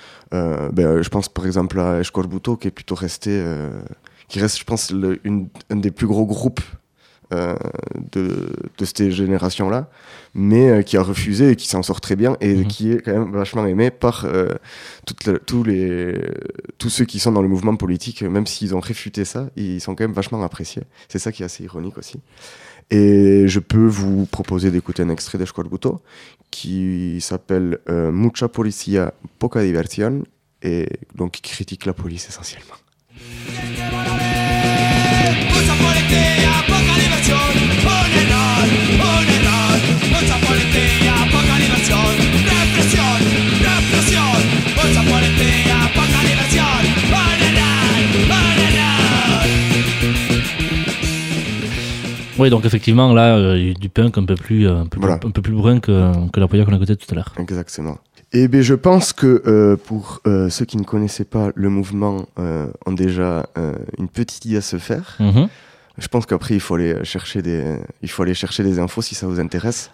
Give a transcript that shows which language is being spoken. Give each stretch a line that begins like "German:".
French: Je pense par exemple à Eskorbuto, qui est plutôt resté, qui reste, je pense, un des plus gros groupes de ces générations-là, mais qui a refusé et qui s'en sort très bien et qui est quand même vachement aimé par tous ceux qui sont dans le mouvement politique, même s'ils ont réfuté ça, ils sont quand même vachement appréciés. C'est ça qui est assez ironique aussi. Et je peux vous proposer d'écouter un extrait d'Eskorbuto qui s'appelle Mucha policía, poca diversión, et donc qui critique la police essentiellement.
Spanish: Mucha policía, poca diversión, un error, mucha policía, poca diversión, represión, represión, mucha policía, poca diversión, un error, un error.
French: Oui, donc effectivement, là, du punk un peu plus brun que la poignée qu'on a écouté tout à l'heure. Exactement. Et bien, je pense que pour ceux qui ne connaissaient pas le mouvement, ont déjà une petite idée à se faire. Je pense qu'après, il faut aller chercher des infos si ça vous intéresse.